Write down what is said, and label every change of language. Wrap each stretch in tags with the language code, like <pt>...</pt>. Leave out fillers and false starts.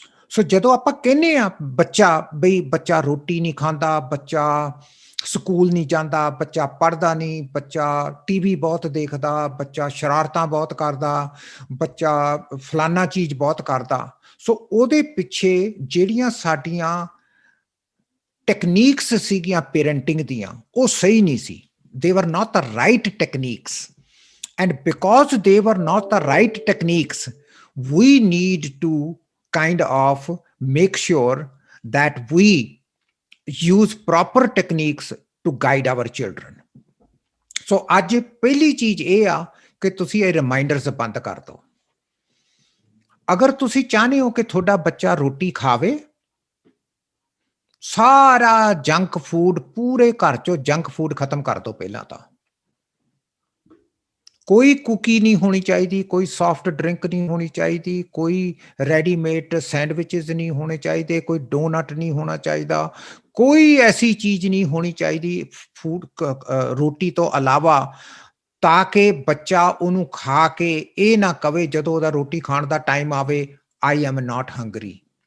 <pa>ਸੋ ਜਦੋਂ ਆਪਾਂ ਕਹਿੰਦੇ ਆ ਬੱਚਾ ਰੋਟੀ ਨਹੀਂ ਖਾਂਦਾ, ਬੱਚਾ ਸਕੂਲ ਨਹੀਂ ਜਾਂਦਾ, ਬੱਚਾ ਪੜ੍ਹਦਾ ਨਹੀਂ, ਬੱਚਾ ਟੀਵੀ ਬਹੁਤ ਦੇਖਦਾ, ਬੱਚਾ ਸ਼ਰਾਰਤਾਂ ਬਹੁਤ ਕਰਦਾ, ਬੱਚਾ ਫਲਾਨਾ ਚੀਜ਼ ਬਹੁਤ ਕਰਦਾ, ਸੋ ਉਹਦੇ ਪਿੱਛੇ ਜਿਹੜੀਆਂ ਸਾਡੀਆਂ ਟੈਕਨੀਕਸ ਸੀਗੀਆਂ ਪੇਰੈਂਟਿੰਗ ਦੀਆਂ, ਉਹ ਸਹੀ ਨਹੀਂ ਸੀ।</pa> <en>They were not the right techniques. And because they were not the right techniques, we need to kind of make sure that we use proper techniques to guide our children.</en> <pa>So ਅੱਜ ਪਹਿਲੀ ਚੀਜ਼ ਇਹ ਆ ਕਿ ਤੁਸੀਂ ਇਹ ਰਿਮਾਈਂਡਰਸ ਬੰਦ ਕਰ ਦਿਓ। ਅਗਰ ਤੁਸੀਂ ਚਾਹੁੰਦੇ ਹੋ ਕਿ ਤੁਹਾਡਾ ਬੱਚਾ ਰੋਟੀ ਖਾਵੇ, ਸਾਰਾ ਜੰਕ ਫੂਡ, ਪੂਰੇ ਘਰ ਚੋਂ ਜੰਕ ਫੂਡ ਖਤਮ ਕਰ ਦਿਓ। ਪਹਿਲਾਂ ਤਾਂ ਕੋਈ ਕੁਕੀ ਨਹੀਂ ਹੋਣੀ ਚਾਹੀਦੀ, ਕੋਈ ਸੌਫਟ ਡਰਿੰਕ ਨਹੀਂ ਹੋਣੀ ਚਾਹੀਦੀ, ਕੋਈ ਰੈਡੀਮੇਡ ਸੈਂਡਵਿਚਸ ਨਹੀਂ ਹੋਣੇ ਚਾਹੀਦੇ, ਕੋਈ ਡੋਨਟ ਨਹੀਂ ਹੋਣਾ ਚਾਹੀਦਾ, ਕੋਈ ਐਸੀ ਚੀਜ਼ ਨਹੀਂ ਹੋਣੀ ਚਾਹੀਦੀ ਫੂਡ ਰੋਟੀ ਤੋਂ ਇਲਾਵਾ, ਤਾਂ ਕਿ ਬੱਚਾ ਉਹਨੂੰ ਖਾ ਕੇ ਇਹ ਨਾ ਕਵੇ ਜਦੋਂ ਉਹਦਾ ਰੋਟੀ ਖਾਣ ਦਾ ਟਾਈਮ ਆਵੇ,</pa> <en>I am not hungry.</en>